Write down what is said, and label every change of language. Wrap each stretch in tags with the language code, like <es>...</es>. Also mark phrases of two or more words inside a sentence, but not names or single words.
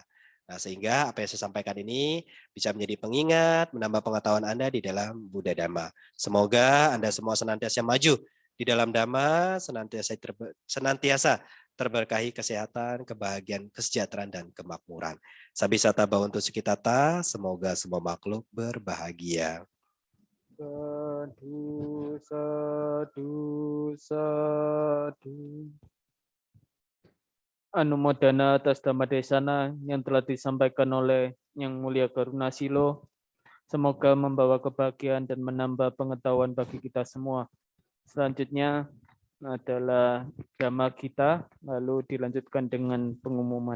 <id>Nah, sehingga apa yang saya sampaikan ini bisa menjadi pengingat, menambah pengetahuan Anda di dalam Buddha Dhamma. Semoga Anda semua senantiasa maju di dalam Dhamma, senantiasa terberkahi kesehatan, kebahagiaan, kesejahteraan, dan kemakmuran.</id> <pi>Sabisata Bhavantu Sukitata,</pi> <id>semoga semua makhluk berbahagia.</id> <pi>Sadu, sadu, sadu.</pi> <id>Anumodana atas</id> <pi>Dhamma Desana</pi> <id>yang telah disampaikan oleh Yang Mulia Karuna Silo. Semoga membawa kebahagiaan dan menambah pengetahuan bagi kita semua. Selanjutnya adalah Dhamma kita, lalu dilanjutkan dengan pengumuman.</id>